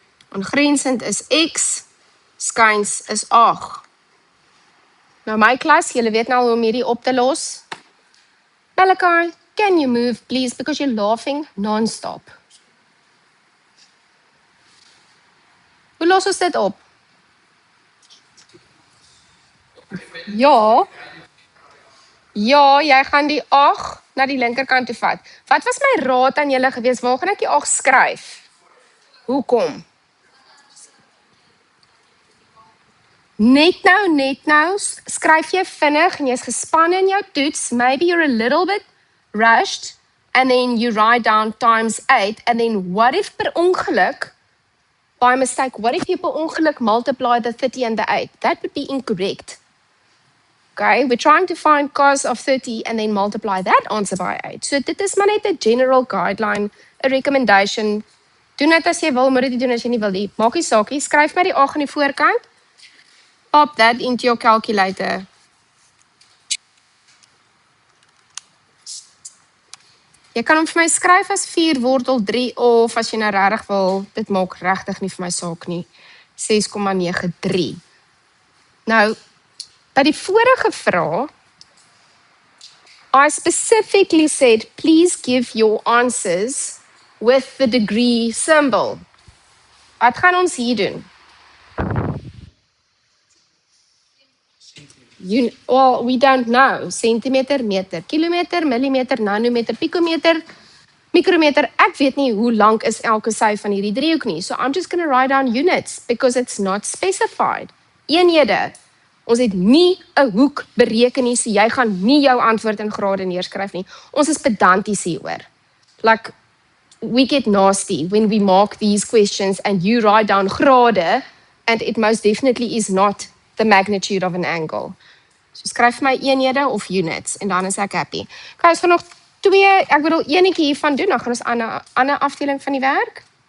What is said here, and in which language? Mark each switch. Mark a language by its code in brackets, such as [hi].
[af] Aangrensend is X, skyns is 8. Nou my klas, julle weet nou hoe om hierdie op te los. [en] Malachi, can you move please because you're laughing non-stop. [af] Hoe los ons dit op? Ja. Ja, jy gaan die 8 na die linkerkant toe vat. Wat was my raad aan julle gewees? Waar gaan ek die 8 skryf? Hoekom? Net nou, skryf jy vinnig en jy's gespanne in jou toets. [en] Maybe you're a little bit rushed and then you write down times 8 and then what if [af] per ongeluk [en] by mistake, what if you [af] per ongeluk [en] multiply the 30 and the 8? That would be incorrect. Okay, we're trying to find cos of 30 and then multiply that answer by 8. [af] So dit is maar net 'n [en] general guideline, [af] 'n recommendation. Doen dit as jy wil, moet dit nie doen as jy nie wil nie. Maak nie saak nie, skryf my die 8 aan die voorkant. [en] Pop that into your calculator. [af] Jy kan hom vir my skryf as 4 wortel 3 of as jy nou regtig wil, dit maak regtig nie vir my saak nie. [en] 6,93. [af] Nou, by die vorige vraag, [en] I specifically said, please give your answers with the degree symbol. [af] Wat gaan ons hier doen? [en] Well, we don't know. Centimeter, meter, kilometer, millimeter, nanometer, picometer, micrometer. [af] Ek weet nie hoe lank is elke sy van hierdie driehoek nie. [en] So I'm just going to write down units because it's not specified. [af] Eenhede. Ons het nie 'n hoek bereken nie, so jy gaan nie jou antwoord in grade neerskryf nie. Ons is pedanties hieroor. [en] Like, we get nasty when we mark these questions and you write down grade and it most definitely is not the magnitude of an angle. [af] So skryf my eenhede of units en dan is ek happy. Okay, ons gaan nog 2, ek bedoel enetjie hiervan doen, dan gaan ons aan 'n ander afdeling van die werk.